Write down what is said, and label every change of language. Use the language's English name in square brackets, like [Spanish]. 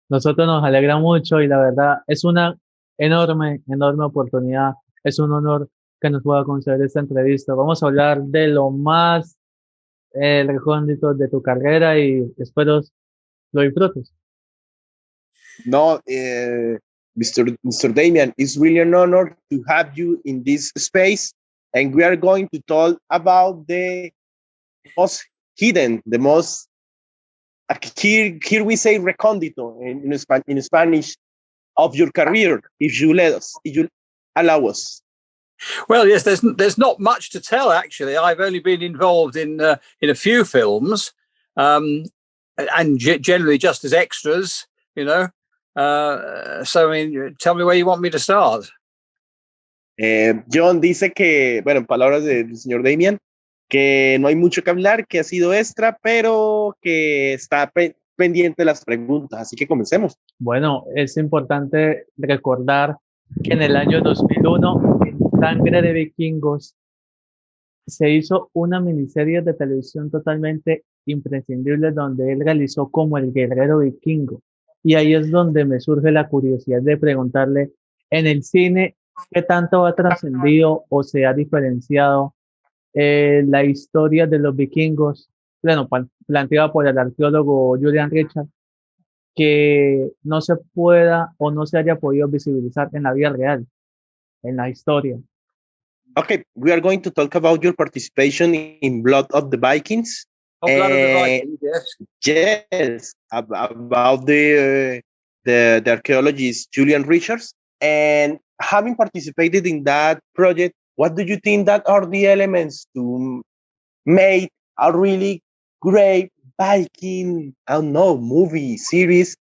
[Spanish] Nosotros nos alegra mucho y la verdad es una enorme oportunidad. Es un honor que nos pueda conceder esta entrevista. Vamos a hablar de lo más recóndito de tu carrera y espero lo disfrutes. [English] No, Mr. Damian, it's really an honor to have you in this space. And we are going to talk about the most hidden, the most, here we say recóndito in Spanish, of your career, if you let us, if you allow us. Well, yes, there's not much to tell, actually. I've only been involved in a few films, and generally just as extras, you know. So, I mean, tell me where you want me to start. [Spanish] John dice que, bueno, en palabras del señor Damian, que no hay mucho que hablar, que ha sido extra, pero que está pendiente de las preguntas, así que comencemos. Bueno, es importante recordar que en el año 2001, en Sangre de Vikingos, se hizo una miniserie de televisión totalmente imprescindible donde él realizó como el guerrero vikingo. Y ahí es donde me surge la curiosidad de preguntarle, en el cine, ¿qué tanto ha trascendido o se ha diferenciado la historia de los vikingos, bueno, planteada por el arqueólogo Julian Richard, que no se pueda o no se haya podido visibilizar en la vida real, en la historia? [English] Okay, we are going to talk about your participation in Blood of the Vikings. Blood of the Vikings, yes. Yes, about the archaeologist Julian Richards. And having participated in that project, what do you think that are the elements to make a really great Viking, I don't know, movie, series?